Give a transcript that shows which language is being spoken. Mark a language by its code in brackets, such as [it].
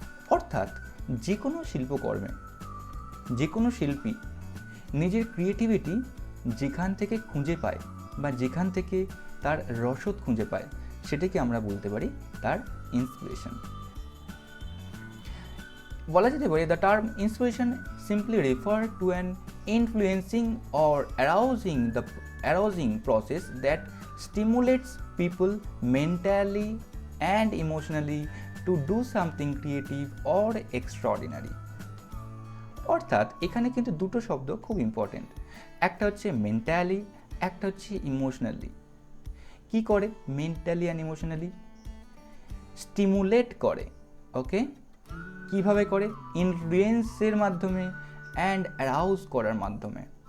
[bn] অর্থাৎ যে কোনো শিল্পকর্মে যে কোনো শিল্পী নিজের ক্রিয়েটিভিটি যেখান থেকে খুঁজে পায় বা যেখান থেকে তার রসদ খুঁজে পায়, সেটাকে আমরা বলতে পারি তার ইন্সপিরেশন। বলা যেতে পারে [en] The term inspiration simply refer to an influencing or arousing process that stimulates people mentally and emotionally to do something creative or extraordinary. [bn] অর্থাৎ এখানে কিন্তু দুটো শব্দ খুব ইম্পর্টেন্ট, একটা হচ্ছে মেন্টালি, একটা হচ্ছে ইমোশনালি। কি করে [en] Mentally and emotionally? [bn] স্টিমুলেট করে। ওকে, কিভাবে করে? ইনফ্লুয়েন্সের মাধ্যমে অ্যান্ড অ্যারাউজ করার মাধ্যমে।